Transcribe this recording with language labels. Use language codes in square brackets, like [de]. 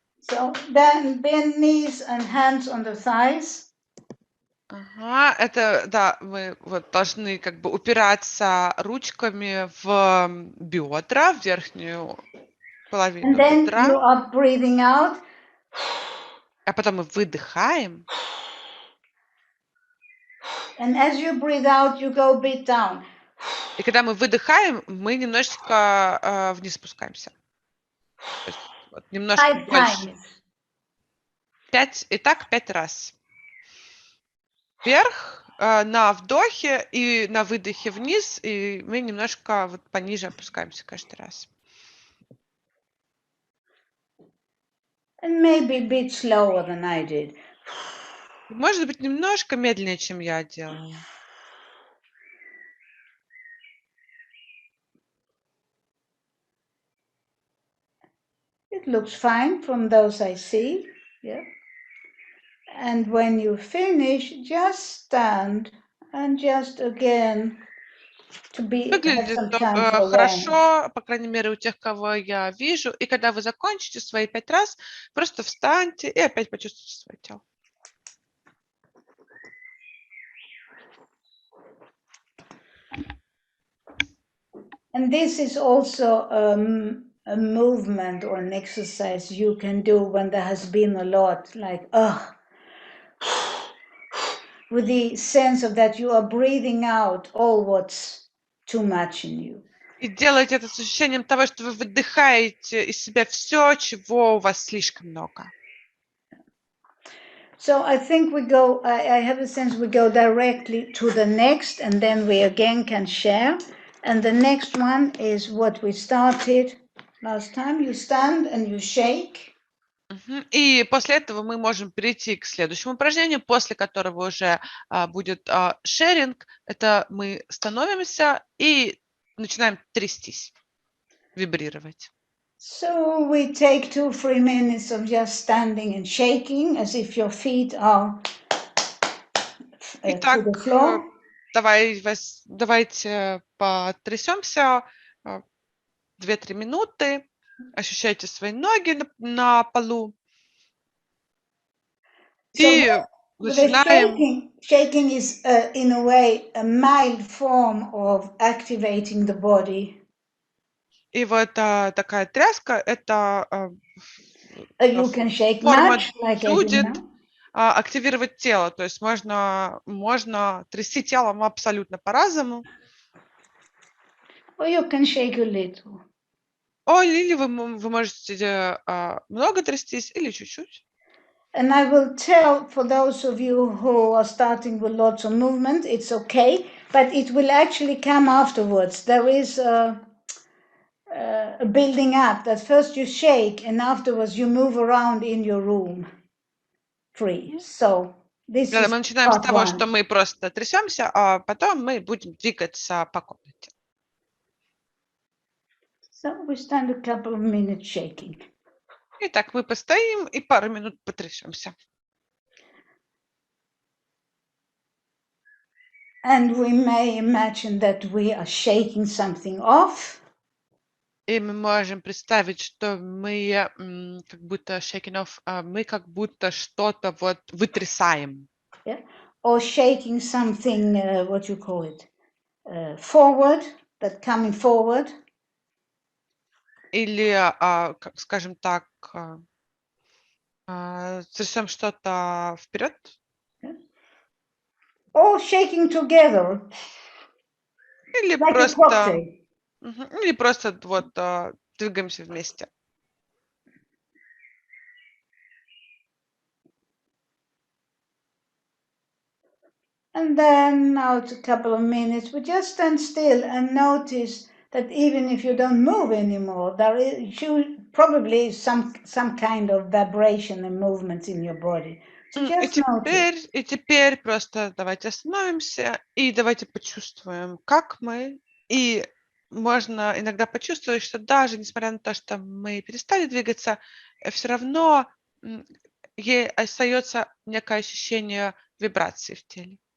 [en] So then bend knees and hands on the thighs. [ru] Ага, это, да, мы вот должны как бы упираться ручками в бедра, в верхнюю половину [en] And then [ru] бедра. [en] you are breathing out. [ru] А потом мы выдыхаем. [en] And as you breathe out, you go a bit down. [ru] И когда мы выдыхаем, мы немножечко вниз спускаемся. То есть, вот, немножко больше. 5, и так 5 раз. Вверх на вдохе и на выдохе вниз, и мы немножко вот пониже опускаемся каждый раз. [en] And maybe a bit slower than I did. [ru] Может быть, немножко медленнее, чем я делала. [en] It looks fine from those I see. Yeah. And when you finish, just stand and just again to be. [ru] Выглядит хорошо, по крайней мере, у тех, кого я вижу. И когда вы закончите свои 5 раз, просто встаньте и опять почувствуйте свое тело. [en] And this is also a movement or an exercise you can do when there has been a lot, like, with the sense of that you are breathing out all what's too much in you. [ru] И делайте это с ощущением того, что вы выдыхаете из себя все, чего у вас слишком много. [en] So I think we go, I have a sense we go directly to the next, and then we again can share. And the next one is what we started last time. You stand and you shake. [ru] И после этого мы можем перейти к следующему упражнению, после которого уже будет шеринг. Это мы становимся и начинаем трястись, вибрировать. [en] So we take 2-3 minutes of just standing and shaking as if your feet are [ru] Итак, [en] to the floor. [ru] давайте потрясемся 2-3 минуты. Ощущайте свои ноги на полу. И начинаем. [en] Shaking is in a way a mild form of activating the body. [ru] И вот такая тряска – это [en] You can shake [ru] форма [en] much, like [ru] Джудит, активировать тело. То есть можно трясти телом абсолютно по-разному. [en] Or you can shake a little. [ru] Или вы можете много трястись, или чуть-чуть. [en] And I will tell for those of you who are starting with lots of movement, it's okay, but it will actually come afterwards. There is a building up that first you shake and afterwards you move around in your room free. So this is [ru] мы начинаем с того, что мы просто трясемся, а потом мы будем двигаться по комнате. [en] So we stand a couple of minutes shaking. [ru] Итак, мы постоим и пару минут потрясемся. [en] And we may imagine that we are shaking something off. [ru] И мы можем представить, что мы как будто [en] shaking off, [ru] мы как будто что-то вот вытрясаем. [en] Yeah. Or shaking something, what you call it, forward, that coming forward. [ru] Или, скажем так, трясем что-то вперед. [en] Yeah. Or shaking together. [ru] Или [en] like [ru] просто, или просто вот двигаемся вместе. [en] And then now it's a couple of minutes, we just stand still and notice that even if you don't move anymore, there is probably some kind of vibration and movement in your body. So just notice. [ru] И теперь просто давайте остановимся и давайте почувствуем, как мы. И можно иногда почувствовать, что даже несмотря на то, что мы перестали двигаться, все равно остается некое ощущение вибрации в теле.